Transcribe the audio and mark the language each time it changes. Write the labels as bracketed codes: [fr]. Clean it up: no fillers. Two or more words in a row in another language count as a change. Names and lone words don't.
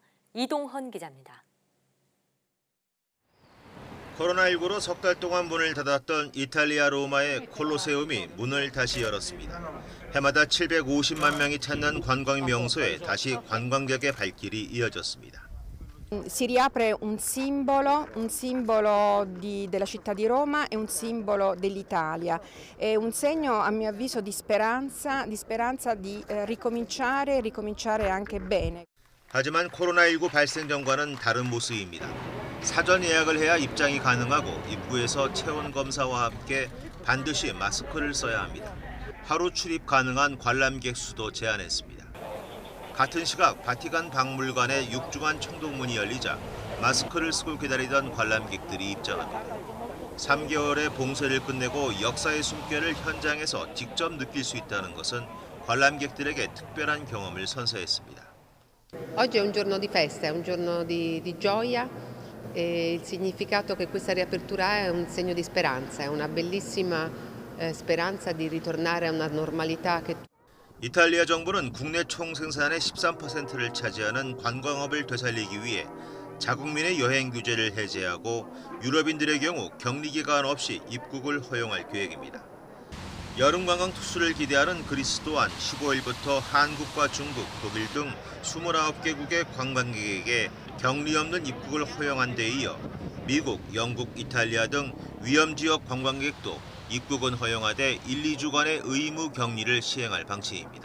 [ko] 이동헌 기자입니다. 코로나19로 석 달 동안 문을 닫았던 이탈리아 로마의 콜로세움이 문을 다시 열었습니다. 해마다 750만 명이 찾는 관광 명소에 다시 관광객의 발길이 이어졌습니다. [it] Si riapre un simbolo della città di Roma e un simbolo dell'Italia. È un segno, a mio avviso, di speranza di ricominciare anche bene. [ko] 하지만 코로나19 발생 전과는 다른 모습입니다. 사전 예약을 해야 입장이 가능하고 입구에서 체온 검사와 함께 반드시 마스크를 써야 합니다. 하루 출입 가능한 관람객 수도 제한했습니다. 같은 시각 바티칸 박물관의 6주간 청동문이 열리자 마스크를 쓰고 기다리던 관람객들이 입장합니다. 3개월의 봉쇄를 끝내고 역사의 숨결을 현장에서 직접 느낄 수 있다는 것은 관람객들에게 특별한 경험을 선사했습니다. [it] Oggi è un giorno di festa, è un giorno di gioia e il significato che questa riapertura ha è un segno di speranza, è una bellissima speranza di ritornare a una normalità che [ko] 이탈리아 정부는 국내 총생산의 13%를 차지하는 관광업을 되살리기 위해 자국민의 여행 규제를 해제하고 유럽인들의 경우 격리 기간 없이 입국을 허용할 계획입니다. 여름 관광 특수를 기대하는 그리스 또한 15일부터 한국과 중국, 독일 등 29개국의 관광객에게 격리 없는 입국을 허용한 데 이어 미국, 영국, 이탈리아 등 위험지역 관광객도 입국은 허용하되 1-2주간의 의무 격리를 시행할 방침입니다.